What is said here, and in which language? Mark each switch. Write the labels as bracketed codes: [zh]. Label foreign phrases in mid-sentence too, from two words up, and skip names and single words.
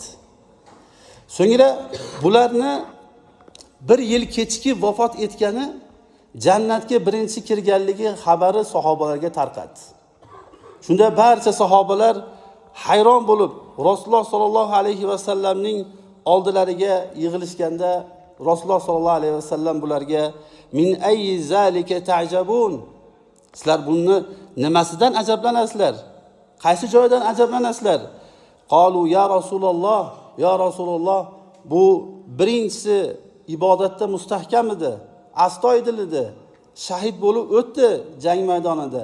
[uz] So'ngra bularni bir yil kechki vafot etgani jannatga birinchi kirganligi xabari sahobalarga tarqadi. Shunda barcha sahobalar hayron bo'lib Rasululloh sollallohu alayhi vasallamning oldilariga yig'ilishganda Rasululloh sollallohu alayhi vasallam bularga [ar] من أي ذلك تعجبون, [uz] sizlar buni nimasidan ajablanasizlar, qaysi joydan ajablanasizlar? [ar] قالوا يا رسول الله, [uz] bu birinchisi ibodatda mustahkam edi, astoydil edi, shahid bo'lib o'tdi jang maydonida.